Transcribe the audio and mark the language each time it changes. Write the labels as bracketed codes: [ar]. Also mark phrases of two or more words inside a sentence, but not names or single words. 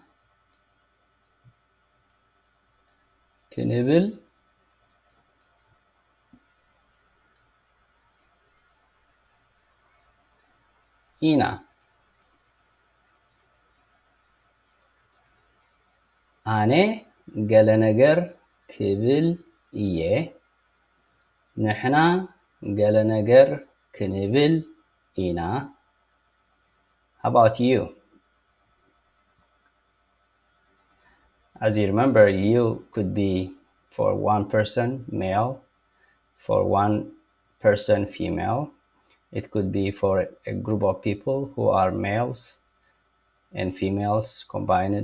[ti] ክንብል ኢና ኣነ ገለ ነገር ክብል እየ ንሕና ገለ ነገር ክንብል ኢና [en] How about you? As you remember, you could be for one person, male, for one person, female. It could be for a group of people who are males and females combined.